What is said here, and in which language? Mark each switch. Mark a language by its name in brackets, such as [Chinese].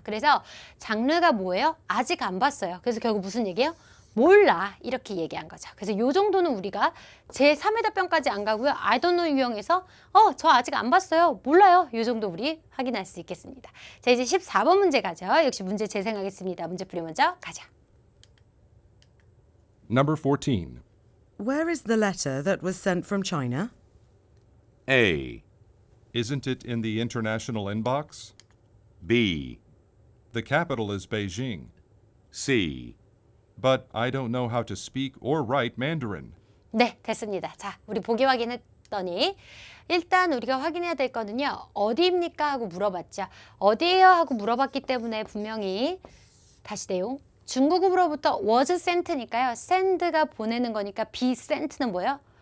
[Korean] 그래서 장르가 뭐예요? 아직 안 봤어요. 그래서 결국 무슨 얘기예요? 몰라 이렇게 얘기한 거죠. 그래서 요 정도는 우리가 제3의 답변까지 안 가고요. [English] I don't know [Korean] 유형에서 저 아직 안 봤어요. 몰라요. 요 정도 우리 확인할 수 있겠습니다. 자, 이제 14번 문제 가죠. 역시 문제 재생하겠습니다. 문제풀이 먼저 가자. [English] Number 14. Where is the letter that was sent from China? A. Isn't it in the international inbox? B. The capital is Beijing. C. But I don't know how to speak or write Mandarin. [Korean] 네, 됐습니다. 자, 우리 보기 확인했더니 일단 우리가 확인해야 될 거는요. 어디입니까? 하고 물어봤죠. 어디예요? 하고 물어봤기 때문에 분명히 다시 내용. 중국으로부터 [English] was sent [Korean] 니까요. send가 보내는 거니까 be sent는 뭐예요?